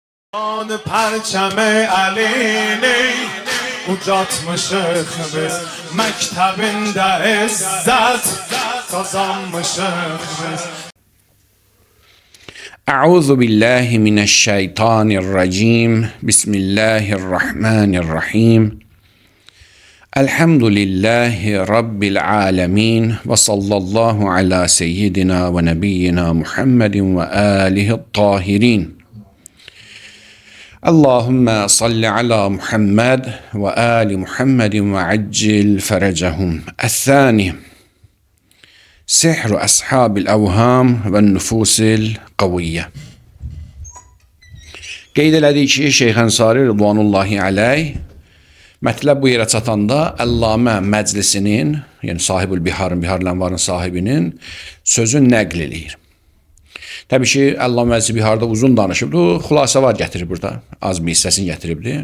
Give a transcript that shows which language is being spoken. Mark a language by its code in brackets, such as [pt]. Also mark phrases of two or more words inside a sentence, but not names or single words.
[az] آن پرچم علینی ucatmışıq biz məktəbində izzət qazanmışıq biz. [ar] أعوذ بالله من الشيطان الرجيم. بسم الله الرحمن الرحيم. الحمد لله رب العالمين وصلى الله على سيدنا ونبينا محمد وآله الطاهرين. اللهم صل على محمد وآل محمد وعجل فرجهم. الثاني سحر أصحاب الأوهام والنفوس القوية. [az] Qeyd elədik ki, Şeyx Ənsari [ar] رضوان الله عليه [az] mətləb bu yerə çatanda Əllamə Məclisinin, yəni Sahibül Biharın, Bihar Lənvarın sahibinin sözü nəql eləyir. Təbii ki, Əllamə Məclisi Biharda uzun danışıbdır, xülasə var gətirib burada, az bir hissəsini gətiribdir.